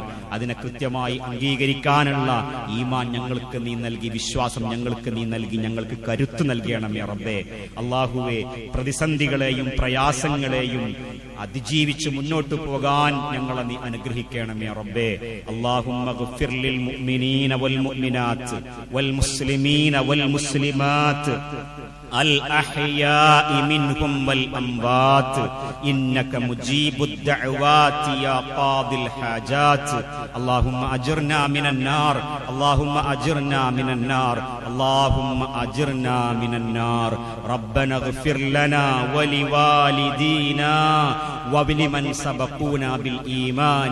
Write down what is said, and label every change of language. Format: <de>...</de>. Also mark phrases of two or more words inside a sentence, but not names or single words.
<ml>അതിനെ കൃത്യമായി അംഗീകരിക്കാനുള്ള ഈമാൻ ഞങ്ങൾക്ക് നീ നൽകി, വിശ്വാസം ഞങ്ങൾക്ക് നീ നൽകി, ഞങ്ങൾക്ക് കരുത്ത് നൽകണമേ റബ്ബേ. അല്ലാഹുവേ, പ്രതിസന്ധികളെയും പ്രയാസങ്ങളെയും അതിജീവിച്ച് മുന്നോട്ട് പോകാൻ ഞങ്ങളെ നീ അനുഗ്രഹിക്കണമേ റബ്ബേ.</ml> <ar>اللهم اغفر للمؤمنين والمؤمنات والمسلمين والمسلمات الأحياء منهم والأموات إنك مجيب الدعوات يا قاضي الحاجات اللهم أجرنا من النار اللهم أجرنا من النار اللهم أجرنا من النار ربنا اغفر لنا ولوالدينا ولمن سبقونا بالإيمان</ar>